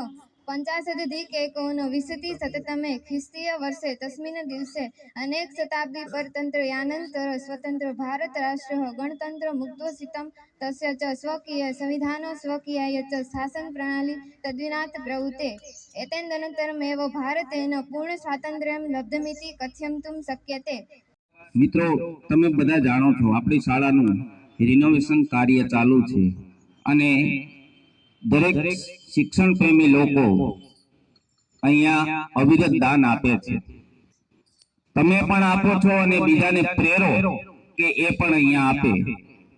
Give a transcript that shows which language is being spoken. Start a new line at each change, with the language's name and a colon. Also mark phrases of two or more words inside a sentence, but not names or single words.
Sanskrit: 50-एकोनविंशतिशततमे ख्रिस्तीय वर्षे तस्मिन् दिवसे अनेक शताब्दी परतन्त्रयानन्तरं स्वतन्त्र भारत राष्ट्रः गणतन्त्र मुक्तोषितं तस्य च स्वकीय संविधान स्वकीयाय च शासन प्रणाली तद्विनात् प्रवृत्ते। एतदनन्तरमेव भारतेन पूर्ण स्वातंत्र्यं लब्धमिति कथयितुं शक्यते।
Gujarati: મિત્રો, તમે બધા જાણો છો આપણી શાળાનું રિનોવેશન કાર્ય ચાલુ છે અને દરેક શિક્ષણ પ્રેમી લોકો અહીંયા અવિરત દાન આપે છે। તમે પણ આપો છો અને બીજાને પ્રેરો કે એ પણ અહીંયા આપે।